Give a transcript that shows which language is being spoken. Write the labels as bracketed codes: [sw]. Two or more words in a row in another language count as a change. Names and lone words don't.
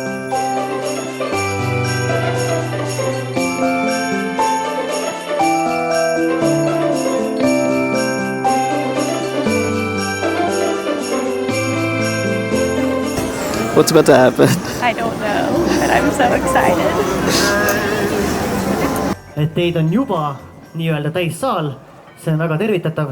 [en] What's about to happen? I don't know, but I'm so excited. [et] Et teid on juba nii-öelda täissaal, see on väga tervitatav.